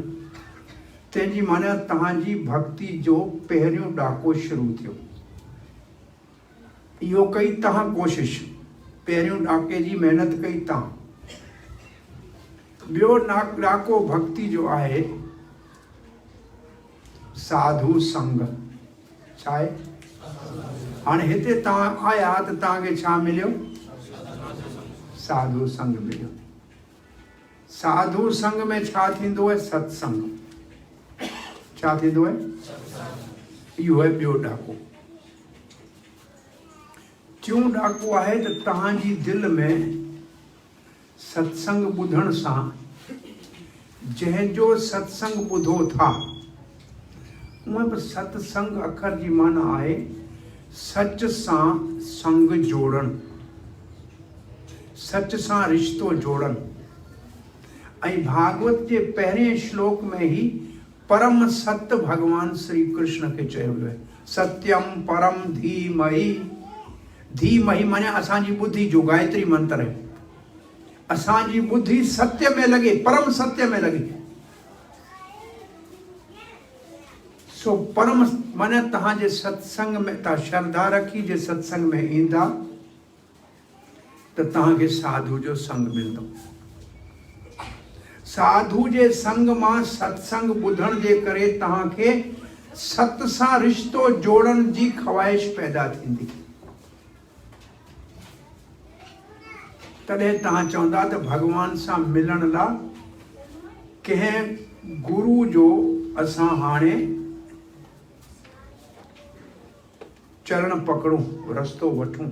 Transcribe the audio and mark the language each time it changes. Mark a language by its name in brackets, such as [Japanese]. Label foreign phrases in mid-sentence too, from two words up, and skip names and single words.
[Sindhi] तंहिंजी माना तव्हांजी भक्ति जो पहिरियों डाको शुरू थियो। इहो कई तव्हां कोशिश, पहिरियों डाके जी महिनत कई तव्हां। ॿियो डाको भक्ति जो आहे साधु संग। छा आहे? हाणे हिते तव्हां आया त तव्हांखे छा मिलियो? साधु संग मिलियो। साधु संग में छा थींदो आहे? सत्संग। छा थींदो आहे? इहो आहे ॿियो डाको। क्यों ॾाको आहे त तव्हांजी दिलि में सत्संग ॿुधण सां, जंहिंजो सत्संग ॿुधो था, उहे बि सत्संग अखर जी माना आहे सच सां संग जोड़ण, सच सां रिश्तो जोड़ण। ऐं भागवत जे पहिरें श्लोक में ही परम सत्य भगवान श्री कृष्ण खे चयो वियो आहे। [Sanskrit] सत्यम परम धीमहि। [Sindhi] धीमहि माने असांजी ॿुधी जो गायत्री मंत्र है। असांजी ॿुधी सत्य में लगे, परम सत्य में लगे। सो परम माने तव्हांजे सत्संग में तव्हां श्रद्धा रखी जे सत्संग में ईंदा त तव्हांखे साधु जो संग मिलंदो। साधु जे संग मां सत्संग ॿुधण जे करे तव्हांखे सत सां रिश्तो जोड़ण जी ख्वाहिश पैदा थींदी। तॾहिं तव्हां चवंदा त भगवान सां मिलण लाइ कंहिं गुरु जो असां हाणे चरण पकड़ूं, रस्तो वठूं।